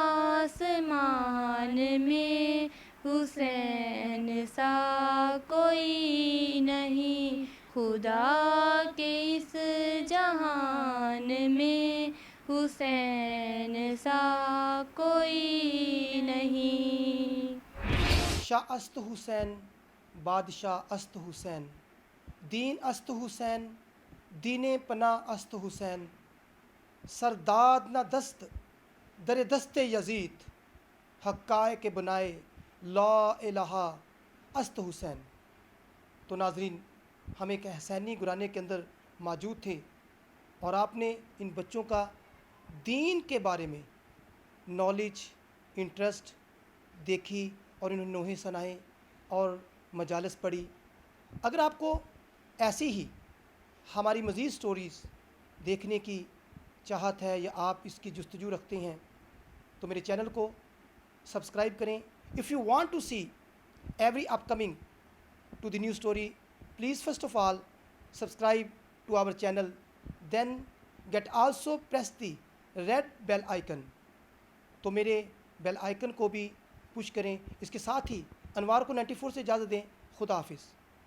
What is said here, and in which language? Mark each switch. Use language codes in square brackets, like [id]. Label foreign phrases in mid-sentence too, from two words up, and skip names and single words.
[ur] آسمان میں حسین سا کوئی نہیں، خدا کے اس جہان میں حسین سا کوئی نہیں۔ [fa] شاہ است حسین بادشاہ است حسین، دین است حسین دین پناہ است حسین، سرداد نہ دست در دست یزید، حقائق بنائے [ar] لا الہ [fa] است حسین۔ [ur] تو ناظرین، ہم ایک حسینی گھرانے کے اندر موجود تھے اور آپ نے ان بچوں کا دین کے بارے میں نالج، انٹرسٹ دیکھی اور انہوں نے نوحے سنائے اور مجالس پڑھی۔ اگر آپ کو ایسی ہی ہماری مزید سٹوریز دیکھنے کی چاہت ہے یا آپ اس کی جستجو رکھتے ہیں تو میرے چینل کو سبسکرائب کریں۔ [en] if you want to see every up coming to the new story, please first of all subscribe to our channel, then get also press the red bell icon۔ [ur] تو میرے [en] bell icon [ur] کو بھی پش کریں۔ اس کے ساتھ ہی انوار کو 94 سے اجازت دیں۔ خدا حافظ۔